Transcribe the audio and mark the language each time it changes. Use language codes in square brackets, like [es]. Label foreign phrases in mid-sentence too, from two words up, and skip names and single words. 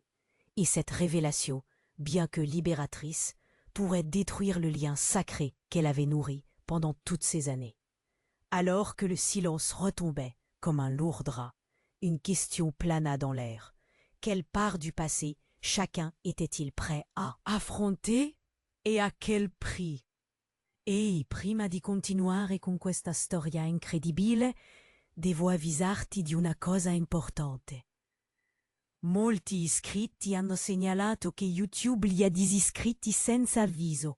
[fr] Et cette révélation, bien que libératrice, pourrait détruire le lien sacré qu'elle avait nourri pendant toutes ces années. Alors que le silence retombait comme un lourd drap, une question plana dans l'air. Quelle part du passé chacun était-il prêt à affronter e a quel prix? [it] E prima di continuare con questa storia incredibile, devo avvisarti di una cosa importante. Molti iscritti hanno segnalato che YouTube li ha disiscritti senza avviso.